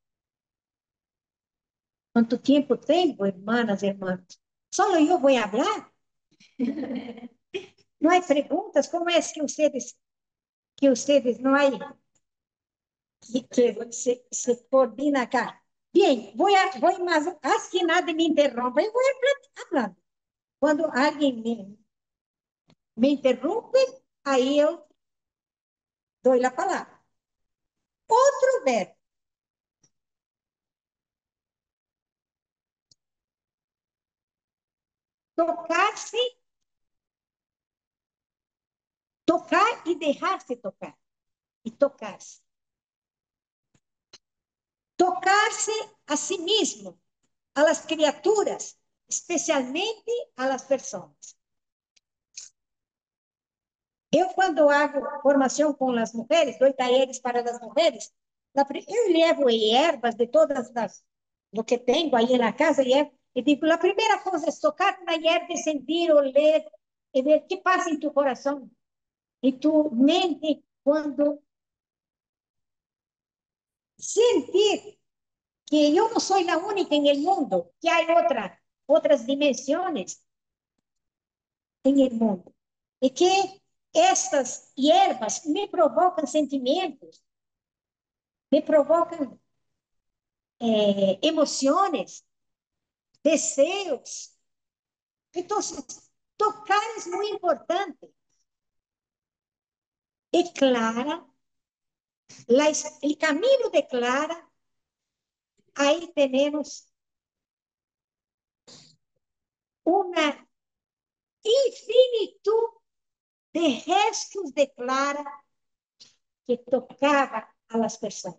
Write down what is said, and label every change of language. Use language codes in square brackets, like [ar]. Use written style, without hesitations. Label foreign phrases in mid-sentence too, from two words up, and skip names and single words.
[es] ¿Cuánto tiempo tengo, hermanas, hermanos? Solo yo voy a hablar. No hay preguntas. ¿Cómo es que ustedes no hay, que se coordina acá? Bien, voy más, haz que nada me interrumpa. [pt] Eu vou hablando. Quando alguém me interrompe, aí eu dou a palavra. Outro verbo, tocar-se, tocar e deixar-se tocar. E tocar-se. Tocar-se a si mesmo, [es] a las criaturas, especialmente a las personas. [pt] Eu, quando hago formação com as mulheres, dou talleres para as mulheres, eu levo ervas de todas as, do que tenho aí na casa, e digo, a primeira coisa é tocar na erva, sentir, oler, e ver o que passa em tu coração, e tu mente, quando sentir que eu não sou a única em [es] el mundo, [pt] que há outras dimensões em [es] el mundo, [pt] e que estas ervas me provocam sentimentos, me provocam [es] emociones, deseos. Entonces, tocar es muy importante. Y Clara, el camino de Clara, ahí tenemos una infinitud de gestos de Clara que tocaba a las personas.